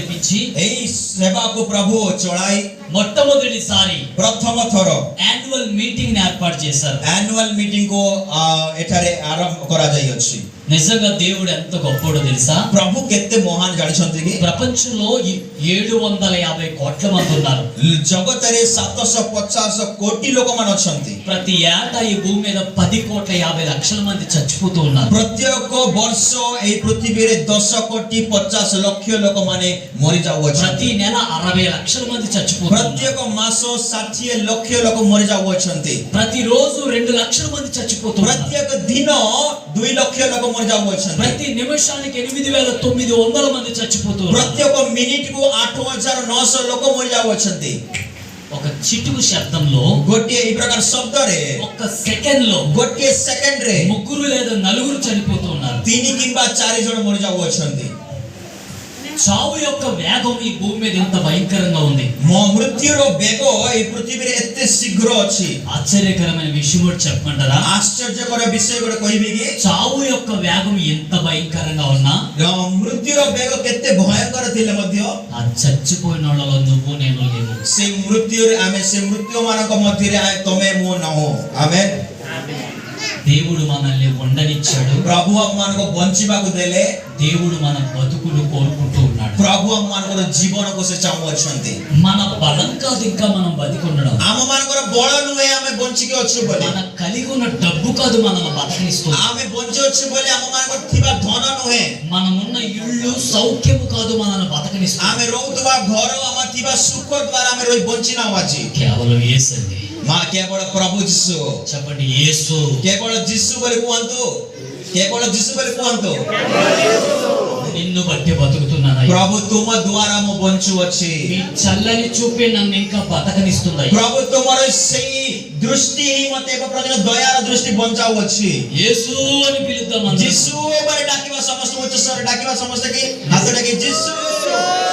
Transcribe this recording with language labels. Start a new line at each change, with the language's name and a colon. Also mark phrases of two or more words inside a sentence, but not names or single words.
Telugu: నుంచి
Odia: ଏହି ସେବାକୁ ପ୍ରଭୁ ଚଳାଇ
Telugu: మొట్టమొదటిసారి
Odia: ପ୍ରଥମ ଥର
English: annual meeting
Telugu: ని ఏర్పాటు చేశారు.
English: annual meeting
Odia: କୁ ଏଠାରେ ଆରମ୍ଭ କରାଯାଇଅଛି।
Telugu: నిజంగా దేవుడు ఎంత గొప్పోడో తెలుసా?
Odia: ପ୍ରଭୁ କେତେ ମହାନ ଜାଣିଛନ୍ତି କି?
Telugu: ప్రపంచంలో 750 కోట్ల మంది ఉన్నారు.
Odia: ଜଗତରେ 750 କୋଟି ଲୋକମାନେ ଅଛନ୍ତି।
Telugu: ప్రతి ఏటా ఈ భూమి మీద 10,50,00,000 మంది చచ్చిపోతూ ఉన్నారు.
Odia: ପ୍ରତ୍ୟେକ ବର୍ଷ ଏହି ପୃଥିବୀରେ 10,50,00,000 ଲୋକମାନେ ମରି ଯାଉଅଛନ୍ତି।
Telugu: ప్రతి నెల 60 లక్షల మంది చచ్చిపోతున్నారు.
Odia: ପ୍ରତ୍ୟେକ ମାସ 60 ଲକ୍ଷ ଲୋକ ମରି ଯାଉଅଛନ୍ତି।
Telugu: ప్రతిరోజు 2 లక్షల మంది చచ్చిపోతున్నారు.
Odia: ପ୍ରତ୍ୟେକ ଦିନ 2 ଲକ୍ଷ ଲୋକ ମରି ଯାଉଅଛନ୍ତି।
Telugu: ప్రతి నిమిషానికి 8,900 మంది చచ్చిపోతున్నారు.
Odia: ପ୍ରତ୍ୟେକ ମିନିଟ୍ କୁ 8,900 ଲୋକ ମରି ଯାଉଅଛନ୍ତି।
Telugu: ఒక చిటుకు శబ్దంలో,
Odia: ଗୋଟିଏ ଏହି ପ୍ରକାର ଶବ୍ଦରେ,
Telugu: ఒక్క సెకండ్ లో
Odia: ଗୋଟିଏ ସେକେଣ୍ଡରେ
Telugu: 3 లేదా 4 చనిపోతున్నారు.
Odia: 3 କିମ୍ବା 4 ଜଣ ମରି ଯାଉଅଛନ୍ତି।
Telugu: చావు యొక్క వేగం ఈ భూమి మీద ఎంత భయంకరంగా ఉంది.
Odia: ମୃତ୍ୟୁର ବେଗ ଏହି ପୃଥିବୀରେ ଏତେ ଶୀଘ୍ର ଅଛି।
Telugu: ఆశ్చర్యకరమైన విషయం కూడా చెప్పమంటారా?
Odia: ଆଶ୍ଚର୍ଯ୍ୟକର ବିଷୟ ଗୋଟେ କହିବି କି?
Telugu: చావు యొక్క వేగం ఎంత భయంకరంగా ఉన్నా,
Odia: ମୃତ୍ୟୁର ବେଗ କେତେ ଭୟଙ୍କର ଥିଲେ ମଧ୍ୟ
Telugu: ఆ చచ్చిపోయిన వాళ్ళలో నువ్వు నేను లేవు.
Odia: ସେ ମୃତ୍ୟୁରେ ସେ ମୃତ୍ୟୁ ମାନଙ୍କ ମଧ୍ୟରେ ତମେ ମୁଁ ନାହୁଁ। ଆମେନ୍।
Telugu: దేవుడు మనల్ని ఉండనిచ్చాడు.
Odia: ପ୍ରଭୁ ଆମମାନଙ୍କୁ ବଞ୍ଚିବାକୁ ଦେଲେ।
Telugu: దేవుడు మన బతుకులు కోరుకుంటూ ఉన్నాడు.
Odia: ପ୍ରଭୁ ଆମମାନଙ୍କର ଜୀବନକୁ ସେ ଚାହୁଁଅଛନ୍ତି।
Telugu: మన బలం కాదు ఇంకా మనం బతికి ఉండడం.
Odia: ଆମମାନଙ୍କର ବଳ ନୁହେଁ ଆମେ ବଞ୍ଚିକି ଅଛୁ ବୋଲି।
Telugu: మన కలిగి ఉన్న డబ్బు కాదు మనల్ని బతకనిస్తుంది.
Odia: ଆମେ ବଞ୍ଚି ଅଛୁ ବୋଲି ଆମମାନଙ୍କର ଥିବା ଧନ ନୁହେଁ।
Telugu: మనమున్న ఇళ్ళు సౌఖ్యము కాదు మనల్ని బతకనిస్తుంది.
Odia: ଆମେ ରହୁଥିବା ଘର ଆମର ଥିବା ସୁଖ ଦ୍ୱାରା ଆମେ ରହି ବଞ୍ଚି ନାହୁଁ ଆଜି।
Telugu: కేవలం యేసు అండి।
Odia: ମା କେବଳ ପ୍ରଭୁ ଯୀଶୁ।
Telugu: చెప్పండి యేసు।
Odia: କେବଳ ଯୀଶୁ ବୋଲି କୁହନ୍ତୁ। କେବଳ ଯୀଶୁ ବୋଲି କୁହନ୍ତୁ।
Telugu: నిన్ను బట్టి బతుకుతున్నాను.
Odia: ପ୍ରଭୁ ତୁମ ଦ୍ୱାରା ମୁଁ ବଞ୍ଚୁଅଛି।
Telugu: మీ చల్లని చూపే నన్ను ఇంకా బతకనిస్తుంది.
Odia: ପ୍ରଭୁ ତୁମର ସେଇ ଦୃଷ୍ଟି ହିଁ ମତେ ଏକ ପ୍ରକାର ଦୟାର ଦୃଷ୍ଟି ବଞ୍ଚାଉଅଛି।
Telugu: యేసు అని పిలుద్దాం.
Odia: ଯୀଶୁ ବୋଲି ଡାକିବା ସମସ୍ତେ ଉଚ୍ଚ ସ୍ୱରରେ ଡାକିବା ସମସ୍ତେ କି ହାତ ଡାକି ଯୀଶୁ।